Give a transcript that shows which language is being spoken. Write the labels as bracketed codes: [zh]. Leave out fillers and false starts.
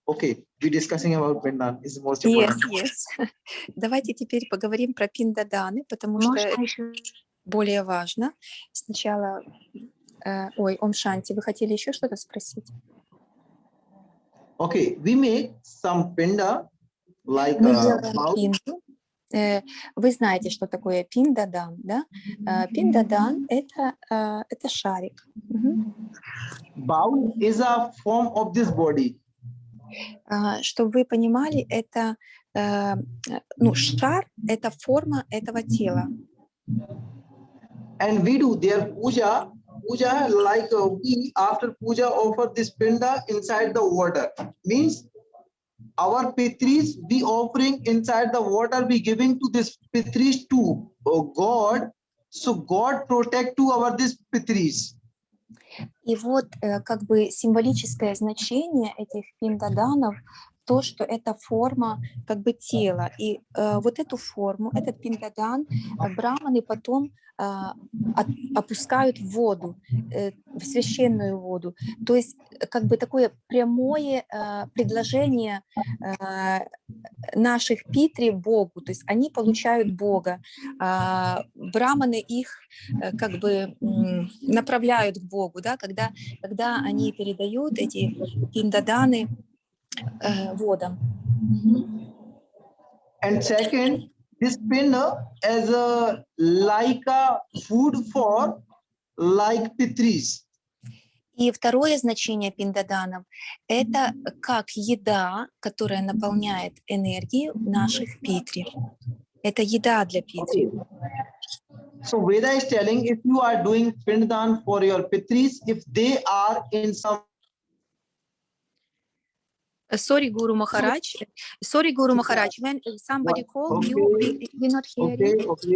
[en] Okay, we discussing about pindadan is the most important. Yes. [ru] Давайте теперь поговорим про пиндаданы, потому что это более важно. Сначала, Ом Шанти, вы хотели еще что-то спросить? [en] Okay, we make some pinda like [ru] Мы делаем пинду. Вы знаете, что такое пиндадан, да? Пиндадан это шарик. [en] Bowl is a form of this body. [ru] Чтобы вы понимали, это шар это форма этого тела. [en] And we do their puja like we after puja offer this pinda inside the water. Means our pitris we offering inside the water, we giving to this pitris to God, so God protect to our this pitris. [ru] И вот как бы символическое значение этих пиндаданов то, что это форма как бы тела. И вот эту форму, этот пиндадан, браманы потом опускают в воду, в священную воду. То есть как бы такое прямое предложение наших питри Богу. То есть они получают Бога. Браманы их как бы направляют к Богу, да, когда они передают эти пиндаданы водам. [en] And second, this pinda as a like a food for like pitris. [ru] И второе значение пиндаданов – это как еда, которая наполняет энергию наших питри. Это еда для питри. [en] So Veda is telling, if you are doing pindadan for your pitris, if they are in some Sorry, Guru Maharaj. When somebody called you, we not hearing.